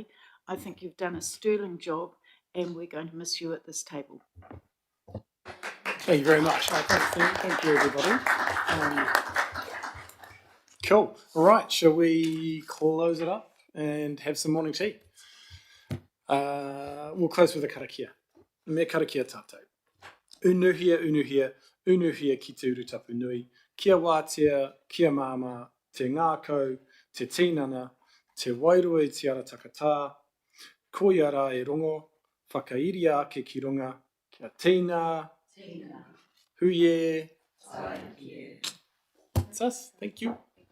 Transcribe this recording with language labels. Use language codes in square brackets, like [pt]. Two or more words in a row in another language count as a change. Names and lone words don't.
[en] I think you've done a sterling job, and we're going to miss you at this table. Thank you very much. Thank you, everybody. Cool. All right, shall we close it up and have some morning tea? We'll close with a karakia. [mi] Me karakia tātou. Unuhia, unuhia, unuhia ki te urutapu nui, kia wātea, kia māma, te ngākau, te tinana, te wairua i te ara takatā, ko ia rā e rongo, whakairi ake ki runga, kia tīna, huie. [en] That's us. Thank you.